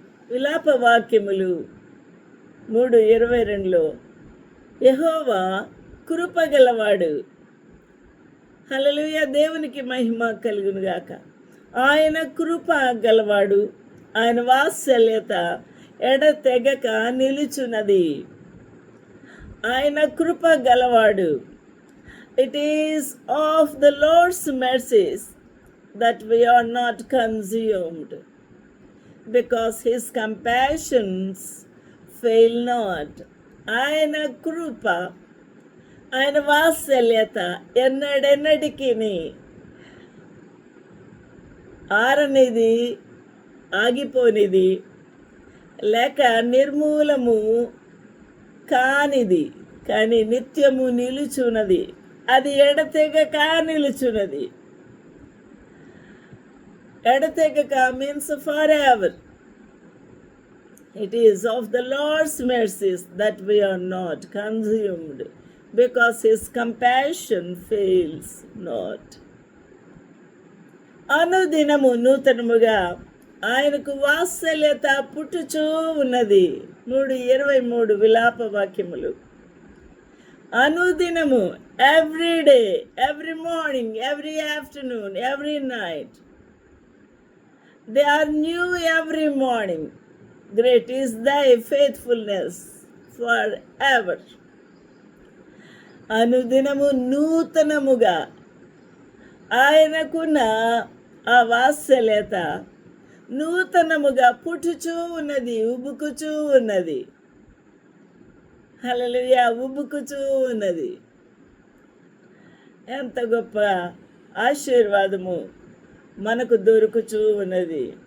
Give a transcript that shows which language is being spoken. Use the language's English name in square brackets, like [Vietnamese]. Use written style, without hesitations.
[Telugu] విలాప వాక్యములు 3:22లో యెహోవా కృపగలవాడు. హల్లెలూయా! దేవునికి మహిమ కలుగును గాక. ఆయన కృప గలవాడు, ఆయన వాత్సల్యత ఎడతెగక నిలుచున్నది. ఆయన కృప గలవాడు. [English] It is of the Lord's mercies that we are not consumed, because his compassions fail not. [Telugu] ఆయన కృప, ఆయన వాత్సల్యత ఎన్నడెన్నటికి ఆరనిది, ఆగిపోనిది, లేక నిర్మూలము కానిది, కానీ నిత్యము నిలుచున్నది. అది ఎడతెగక నిలుచున్నది. [English] ఎడతెగక means forever. It is of the Lord's mercies that we are not consumed, because his compassion fails not. [Telugu] అనుదినము నూతనముగా ఆయనకు వాత్సల్యత పుట్టుచూ ఉన్నది. 3:23 విలాప వాక్యములు. అనుదినము, [English] Every day, every morning, every afternoon, every night. They are new every morning. Great is thy faithfulness forever. [Telugu] అనుదినము నూతనముగా ఆయనకున్న ఆ వాత్సల్యత నూతనముగా పుట్టుచూ ఉన్నది, ఉబుకుచూ ఉన్నది. హల్లెలూయా! ఉబుకుచూ ఉన్నది. ఎంత గొప్ప ఆశీర్వాదము మనకు దొరుకుచూ ఉన్నది.